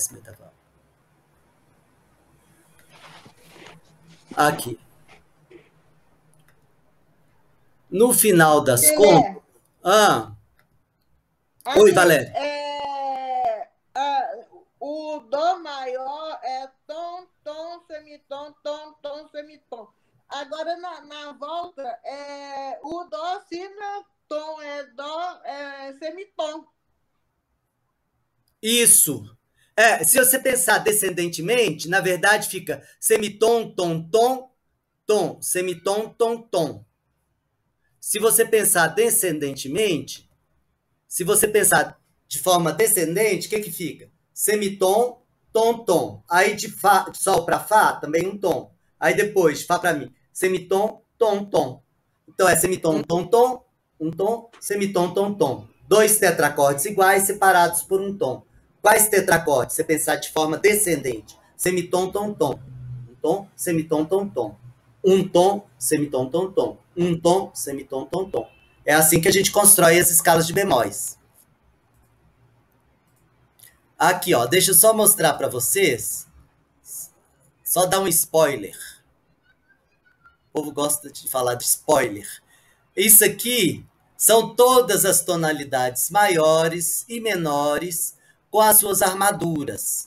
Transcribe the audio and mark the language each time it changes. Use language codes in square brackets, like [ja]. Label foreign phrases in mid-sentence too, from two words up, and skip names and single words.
[pt] Aqui. No final das contas... Oi, Valéria. O dó maior é tom, tom, semitom, tom, tom, semitom. Agora, na volta, o dó, si, não, tom, dó, semitom. Isso. Se você pensar descendentemente, na verdade fica semitom, tom, tom, tom, semitom, tom, tom. Se você pensar descendentemente, se você pensar de forma descendente, o que fica? Semitom, tom, tom. Aí de sol para fá, também um tom. Aí depois, de fá para mi, semitom, tom, tom. Então é semitom, tom, tom, um tom, semitom, tom, tom. 2 tetracordes iguais separados por um tom. Quais tetracordes? Você pensar de forma descendente. Semitom, tom, tom. Um tom, semitom, tom, tom. Um tom, semitom, tom, tom. Um tom, semitom, tom, tom. É assim que a gente constrói as escalas de bemóis. Aqui, ó, deixa eu só mostrar para vocês. Só dar um spoiler. povo gosta de falar de spoiler. Isso aqui são todas as tonalidades maiores e menores com as suas armaduras.